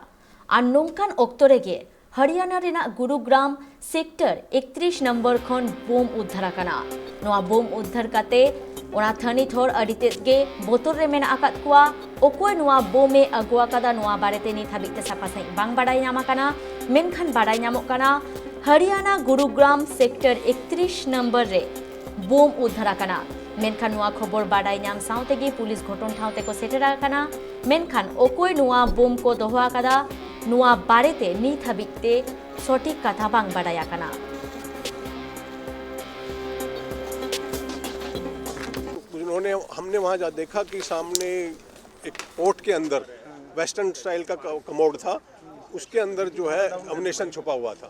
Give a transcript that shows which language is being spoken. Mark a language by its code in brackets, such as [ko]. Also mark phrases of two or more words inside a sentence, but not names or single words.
[sat] Ar nongkan oktore ge Haryana rena Gurugram sector 31 number khon bom uddhar akana. Noa bom uddhar kate ona thani thor adite ge botor re mena akat kwa okoi noa bome agwa kada noa barete ni thabite sapasai bang badai nyama kana menkhan badai nyamok kana Haryana Gurugram sector 31 number re bom uddhar akana. मेनखान नुआ खबर बाडाई नाम साउतेगी पुलिस घटन ठाउते को सेटेर आकाना मेनखान ओकोय नुआ बोम को दोहो आकादा नुआ बारेते नीत हाबिते सठिक कथा बांग बाडाई आकाना [hi] उन्होंने हमने वहां जा देखा कि सामने एक पोर्ट के अंदर [en] western style [hi] का कमोड था, उसके अंदर जो है अम्युनिशन छुपा हुआ था।